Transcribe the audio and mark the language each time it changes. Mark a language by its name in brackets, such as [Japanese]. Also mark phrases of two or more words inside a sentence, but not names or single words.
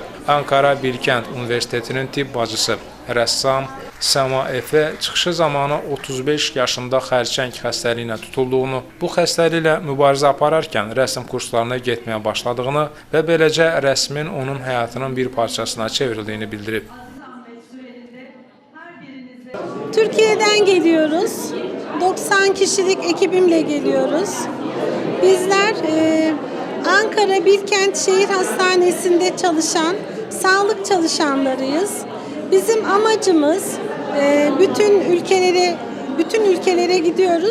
[Azerbaijani] Ankara Bilkent Universitetinin tibb bacısı, rəssam Səma Efe çıxışı zamanı 35 yaşında xərçəng xəstəliyinə tutulduğunu, bu xəstəliklə mübarizə apararkən rəsm kurslarına getməyə başladığını və beləcə rəsmin onun həyatının bir parçasına çevrildiyini bildirib. [Turkish] Türkiye'den geliyoruz. 90 kişilik ekibimle geliyoruz. Bizler Ankara Bilkent Şehir Hastanesi'nde çalışan sağlık çalışanlarıyız. Bizim amacımız bütün ülkelere gidiyoruz.